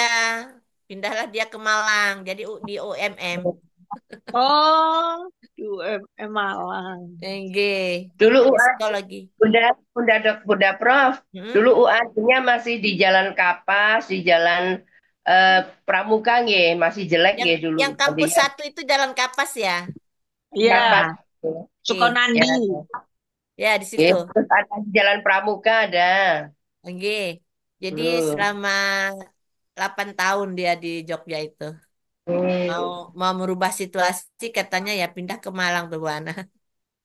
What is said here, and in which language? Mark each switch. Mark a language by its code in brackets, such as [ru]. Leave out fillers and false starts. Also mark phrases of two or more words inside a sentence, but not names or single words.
[id] Pindahlah dia ke Malang, jadi di UMM. Oh, di UMM Malang. Nggih. Dulu psikologi. Bunda Prof. Dulu UAD-nya masih di Jalan Kapas, di Jalan Pramuka nggih, masih jelek nggih dulu. Yang kampus Tadinya 1 itu Jalan Kapas ya? Iya. Sukonandi. Ya, di situ. Terus ada di Jalan Pramuka ada. Nggih. Jadi selama 8 tahun dia di Jogja itu. Mau merubah situasi katanya ya pindah ke Malang tuh Bu Ana.